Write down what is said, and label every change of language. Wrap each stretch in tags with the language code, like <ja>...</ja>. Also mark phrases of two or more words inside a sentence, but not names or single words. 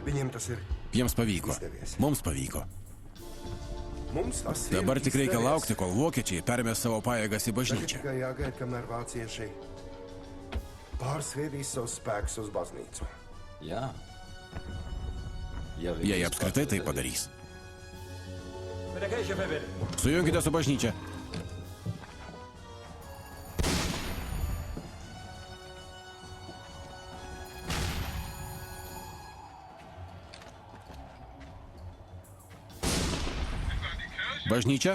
<lt>Jiems pavyko. Mums pavyko. Dabar tik reikia laukti, kol vokiečiai permės savo pajėgas į bažnyčią.</lt> <lv>Tikai jāgaida, kamēr vācieši pārsviedīs savus spēkus uz baznīcu.</lv> <lt>Jei apskritai tai padarys. Sujunkite su bažnyčia. Bažnyčia?</lt>